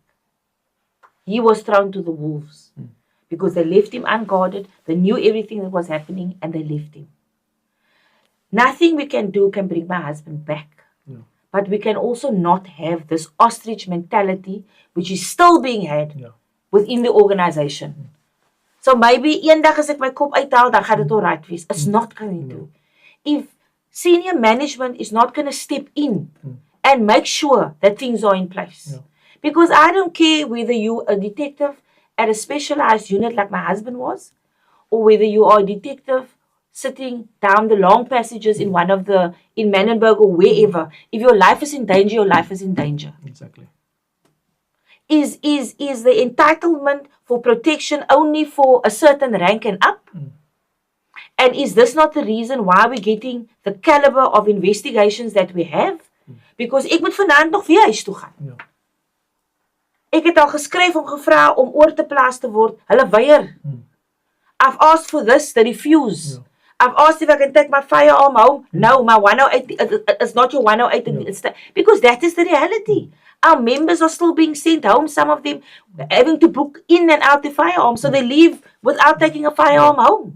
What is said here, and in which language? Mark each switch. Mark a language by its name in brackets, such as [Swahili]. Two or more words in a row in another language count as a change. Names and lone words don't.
[English] He was thrown to the wolves because they left him unguarded. They knew everything that was happening and they left him. Nothing we can do can bring my husband back. But we can also not have this ostrich mentality, which is still being had within the organization. [Afrikaans] So maybe eendag as ek my kop uithaal, dan gaan dit [English] all right [Afrikaans] wees. [English] It's not going to. If senior management is not going to step in and make sure that things are in place. Because I don't care whether you're a detective at a specialized unit like my husband was, or whether you are a detective sitting down the long passages in in Menenberg or wherever. If your life is in danger, your life is in danger. Exactly. Is the entitlement for protection only for a certain rank and up? And is this not the reason why we're getting the caliber of investigations that we have? Because [Afrikaans] ek moet vanaand nog weer huis toe gaan. Ek het al geskryf om gevra om oor te plaas te word. Hulle weier. [English] I've asked for this, they refuse. I've asked if I can take my firearm home. No, my 108 is not your 108. Because that is the reality. Our members are still being sent home, some of them having to book in and out the firearm, so they leave without taking a firearm home.